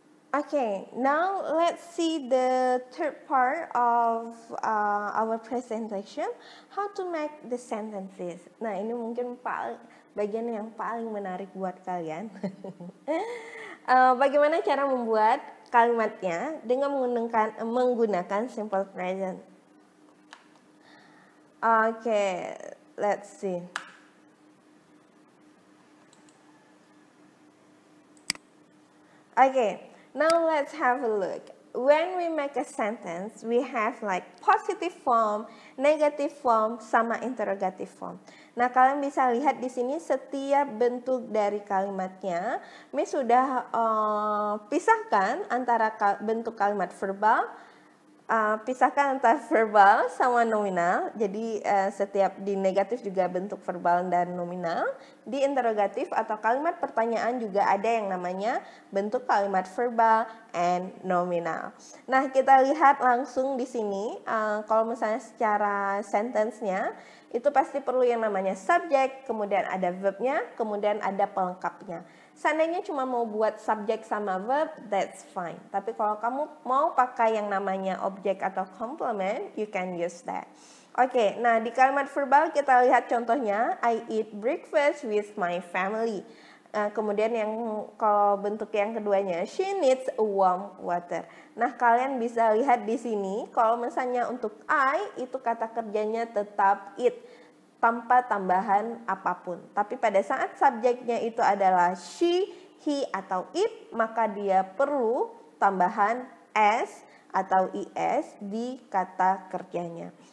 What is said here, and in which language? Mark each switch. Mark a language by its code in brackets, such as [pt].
[en] Okay, now let's see the third part of our presentation, how to make the sentences. [id] Nah, ini mungkin bagian yang paling menarik buat kalian. Bagaimana cara membuat kalimatnya dengan menggunakan simple present. [en] Okay, let's see. Okay. Now let's have a look. When we make a sentence, we have like positive form, negative form, [id] sama [en] interrogative form. [id] Nah, kalian bisa lihat di sini setiap bentuk dari kalimatnya. Mi sudah pisahkan antara bentuk kalimat verbal, pisahkan antara verbal sama nominal. Jadi setiap di negatif juga bentuk verbal dan nominal. Di interrogatif atau kalimat pertanyaan juga ada yang namanya bentuk kalimat verbal and nominal. Nah, kita lihat langsung di sini. Kalau misalnya secara sentence-nya itu pasti perlu yang namanya subject, kemudian ada verbnya, kemudian ada pelengkapnya. Seandainya cuma mau buat subjek sama verb, [en] that's fine. [id] Tapi kalau kamu mau pakai yang namanya objek atau complement, [en] you can use that. [id] Oke, nah di kalimat verbal kita lihat contohnya, [en] I eat breakfast with my family. [id] Kemudian yang kalau bentuk yang keduanya, [en] she needs a warm water. [id] Nah, kalian bisa lihat di sini, kalau misalnya untuk I, itu kata kerjanya tetap eat, tanpa tambahan apapun. Tapi pada saat subjeknya itu adalah she, he, atau it, maka dia perlu tambahan s atau is di kata kerjanya.